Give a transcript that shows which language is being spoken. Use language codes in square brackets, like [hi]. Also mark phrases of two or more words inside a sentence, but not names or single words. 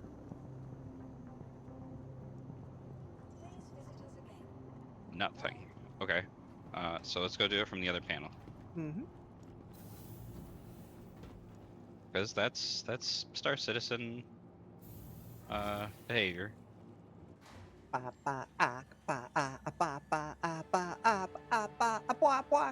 [en] Please visit us again. Nothing. Okay. So let's go do it from the other panel. Mm-hmm. Because that's Star Citizen behavior. Ba ba ah ba ah ba ba ah ba ah ba ba ah ba ba.